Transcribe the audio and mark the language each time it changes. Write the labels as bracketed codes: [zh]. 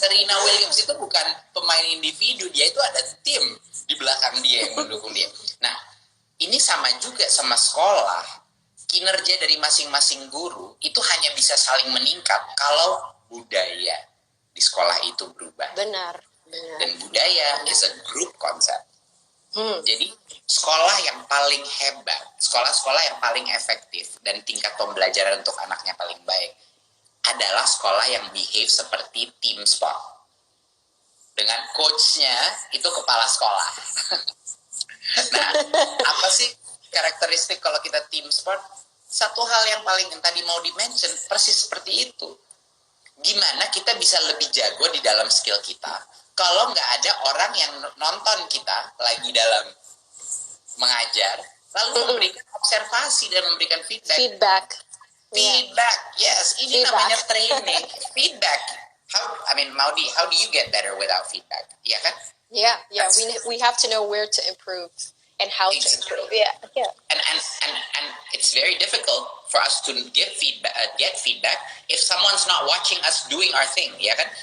[id] Serena Williams itu bukan pemain individu, dia itu ada tim di belakang dia yang mendukung dia. Nah, ini sama juga sama sekolah. Kinerja dari masing-masing guru itu hanya bisa saling meningkat kalau budaya di sekolah itu berubah. Benar. Dan budaya [en] is a group concept. [id] Jadi sekolah yang paling hebat, sekolah-sekolah yang paling efektif dan tingkat pembelajaran untuk anaknya paling baik adalah sekolah yang behave seperti team sport. Dengan coachnya itu kepala sekolah. Nah, apa sih karakteristik kalau kita team sport? Satu hal yang paling yang tadi mau di-mention persis seperti itu. Gimana kita bisa lebih jago di dalam skill kita kalau nggak ada orang yang nonton kita lagi dalam mengajar, lalu memberikan observasi dan memberikan feedback. Yes, ini namanya training. Feedback. [en] Maudi, how do you get better without feedback? [id] Iya kan? Yeah. [en] We have to know where to improve and how to improve. Yeah. And it's very difficult for us to get feedback if someone's not watching us doing our thing, [id] ya kan?